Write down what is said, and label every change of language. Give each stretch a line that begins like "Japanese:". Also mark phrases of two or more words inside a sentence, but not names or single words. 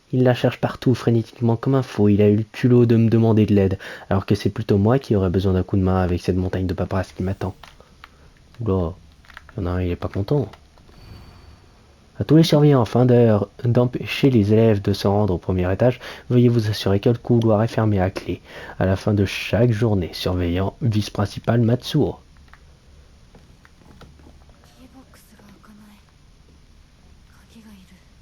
French: Il la cherche partout, frénétiquement comme un fou. Il a eu le culot de me demander de l'aide, alors que c'est plutôt moi qui aurais besoin d'un coup de main avec cette montagne de paperasse qui m'attend. Oula, il y en a un, il est pas content. À tous les surveillants, afin d'empêcher les élèves de se rendre au premier étage, veuillez vous assurer que le couloir est fermé à clé. À la fin de chaque journée, surveillant vice-principal Matsuo.
Japanese: キーボックスが開かない。鍵がいる。